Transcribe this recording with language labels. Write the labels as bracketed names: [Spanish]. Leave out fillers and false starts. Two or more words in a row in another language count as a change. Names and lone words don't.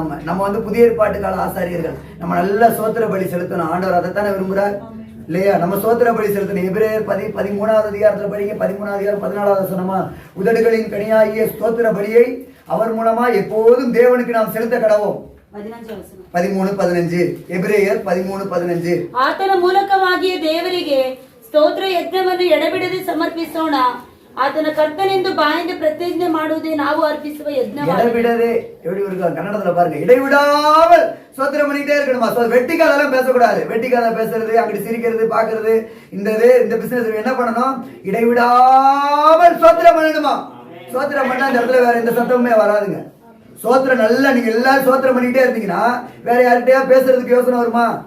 [Tamil] நம்ம வந்து புதிய ஏற்பாட்டு கால ஆசாரியர்கள். நம்ம நல்ல சோத்திர பலி செலுத்தணும். ஆண்டவர் அதைத்தானே விரும்புறார் இல்லையா? நம்ம சோத்திர பலி செலுத்தணும். எபிரேயர் 13வது அதிகாரத்துல படிங்க. 13வது அதிகாரம் 14வது வசனமா, உதடுகளின் கனியாகிய ஸ்தோத்திர பலியை அவர் மூலமா எப்போதும் தேவனுக்கு நாம் செலுத்த கடவோம். [Kannada] 13:15 ಎಬ್ರೆಯರ್ 13:15 ಆತನ ಮೂಲಕವಾಗಿಯೇ ದೇವರಿಗೆ ಸ್ತೋತ್ರ ಯಜ್ಞವನ್ನು ಎಡಬಿಡದೆ ಸಮರ್ಪಿಸೋಣ. ಆತನ ಕರ್ತನೆಂದು ಬಾಯಿಂದ ಪ್ರತಿಜ್ಞೆ ಮಾಡುವುದೇ ನಾವು ಅರ್ಪಿಸುವ ಯಜ್ಞವಾಗಿದೆ. [Tamil] எடபிடதே எப்படி இருக்கு கன்னடத்துல பாருங்க. இடைவிடாமல் ஸ்தோத்திரம் பண்ணிட்டே இருக்கணுமா? வெட்டிக்காதெல்லாம் பேசக்கூடாது. வெட்டிக்காத பேசுறது, அங்கிட்டு சிரிக்கிறது, பாக்குறது, இந்த பிசினஸ் என்ன பண்ணணும்? இடைவிடாமல் ஸ்தோத்திரம் பண்ணணுமா? ஸ்தோத்திரம் பண்ணா அந்த இடத்துல வேற எந்த சத்தமுமே வராதுங்க. சோத்திரம் நல்லா நீங்க எல்லாரும் சோத்திரம் பண்ணிக்கிட்டே இருந்தீங்கன்னா வேற யார்கிட்டயா பேசுறதுக்கு யோசனை வருமா?